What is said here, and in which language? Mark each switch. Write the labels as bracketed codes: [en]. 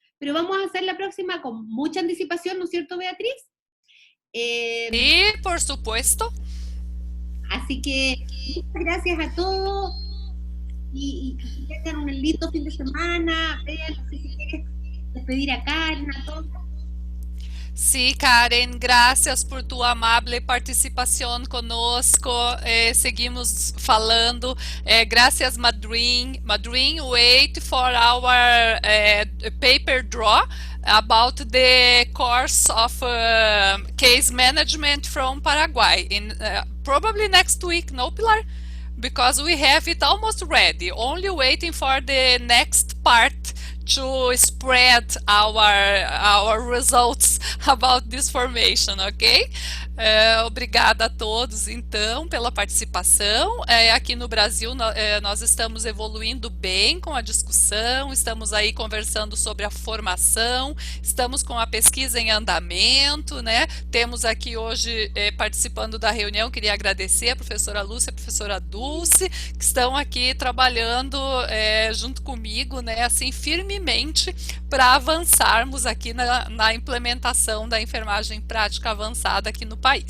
[es] Pero vamos a hacer la próxima con mucha anticipación, ¿no es cierto, Beatriz? Sí, por supuesto. Así que muchas gracias a todos, y que tengan un lindo fin de semana. Vean, no sé si quieres despedir a Karen, a todos. Sí, Karen, gracias por tu amable [pt] participação conosco. Seguimos falando. [es] Gracias, [pt] Madrin. [en] Madrin, wait for our paper draw about the course of case management from Paraguay. Probably next week, no, Pilar? Because we have it almost ready, only waiting for the next part to spread our results about this formation, ok? [pt] Obrigada a todos, então, pela participação. Aqui no Brasil, nós estamos evoluindo bem com a discussão, estamos aí conversando sobre a formação, estamos com a pesquisa em andamento, né? Temos aqui hoje, participando da reunião, queria agradecer a professora Lúcia e a professora Dulce, que estão aqui trabalhando junto comigo, né, assim, firmemente, para avançarmos aqui na implementação da enfermagem prática avançada aqui no país.